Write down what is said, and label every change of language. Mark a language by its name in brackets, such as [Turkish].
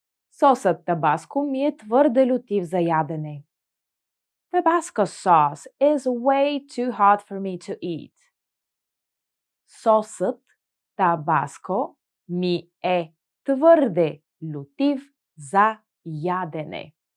[Bulgarian] Сосът табаско ми е твърде лютив за ядене. [English] Tabasco sauce is way too hot for me to eat. [Bulgarian] Сосът табаско ми е твърде лютив за ядене.